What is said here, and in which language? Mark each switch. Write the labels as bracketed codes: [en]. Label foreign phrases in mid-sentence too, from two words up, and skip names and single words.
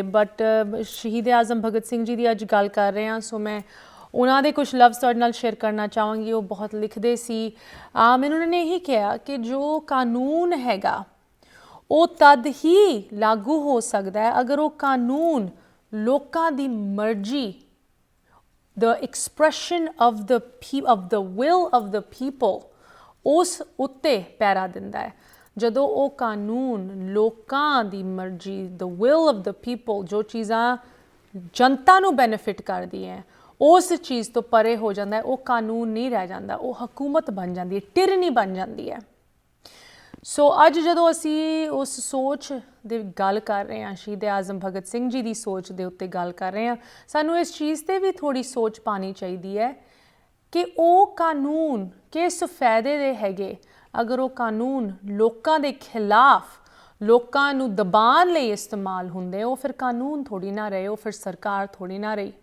[pa] ਬਟ ਸ਼ਹੀਦ ਆਜ਼ਮ ਭਗਤ ਸਿੰਘ ਜੀ ਦੀ ਅੱਜ ਗੱਲ ਕਰ ਰਹੇ ਹਾਂ, ਸੋ ਮੈਂ ਉਹਨਾਂ ਦੇ ਕੁਝ ਲਫ਼ਜ਼ ਤੁਹਾਡੇ ਨਾਲ ਸ਼ੇਅਰ ਕਰਨਾ ਚਾਹਾਂਗੀ। ਉਹ ਬਹੁਤ ਲਿਖਦੇ ਸੀ, ਮੈਨੂੰ ਉਹਨਾਂ ਨੇ ਇਹੀ ਕਿਹਾ ਕਿ ਜੋ ਕਾਨੂੰਨ ਹੈਗਾ ਉਹ ਤਦ ਹੀ ਲਾਗੂ ਹੋ ਸਕਦਾ ਹੈ ਅਗਰ ਉਹ ਕਾਨੂੰਨ ਲੋਕਾਂ ਦੀ ਮਰਜ਼ੀ, [en] the expression of the will of the people, [pa] ਉਸ ਉੱਤੇ ਪੈਰਾ ਦਿੰਦਾ ਹੈ। ਜਦੋਂ ਉਹ ਕਾਨੂੰਨ ਲੋਕਾਂ ਦੀ ਮਰਜ਼ੀ, [en] the will of the people, [pa] ਜੋ ਚੀਜ਼ਾਂ ਜਨਤਾ ਨੂੰ ਬੈਨੀਫਿਟ ਕਰਦੀਆਂ ਹੈ, ਉਸ ਚੀਜ਼ ਤੋਂ ਪਰੇ ਹੋ ਜਾਂਦਾ ਹੈ, ਉਹ ਕਾਨੂੰਨ ਨਹੀਂ ਰਹਿ ਜਾਂਦਾ, ਉਹ ਹਕੂਮਤ ਬਣ ਜਾਂਦੀ ਹੈ, ਟਿਰਨੀ ਬਣ ਜਾਂਦੀ ਹੈ। ਸੋ ਅੱਜ ਜਦੋਂ ਅਸੀਂ ਉਸ ਸੋਚ ਦੀ ਗੱਲ ਕਰ ਰਹੇ ਹਾਂ, ਸ਼ਹੀਦ ਆਜ਼ਮ ਭਗਤ ਸਿੰਘ ਜੀ ਦੀ ਸੋਚ ਦੇ ਉੱਤੇ ਗੱਲ ਕਰ ਰਹੇ ਹਾਂ, ਸਾਨੂੰ ਇਸ ਚੀਜ਼ 'ਤੇ ਵੀ ਥੋੜ੍ਹੀ ਸੋਚ ਪਾਉਣੀ ਚਾਹੀਦੀ ਹੈ ਕਿ ਉਹ ਕਾਨੂੰਨ ਕਿਸ ਫਾਇਦੇ ਦੇ ਹੈਗੇ ਅਗਰ ਉਹ ਕਾਨੂੰਨ ਲੋਕਾਂ ਦੇ ਖਿਲਾਫ, ਲੋਕਾਂ ਨੂੰ ਦਬਾਉਣ ਲਈ ਇਸਤੇਮਾਲ ਹੁੰਦੇ, ਉਹ ਫਿਰ ਕਾਨੂੰਨ ਥੋੜ੍ਹੀ ਨਾ ਰਹੇ, ਉਹ ਫਿਰ ਸਰਕਾਰ ਥੋੜ੍ਹੀ ਨਾ ਰਹੀ।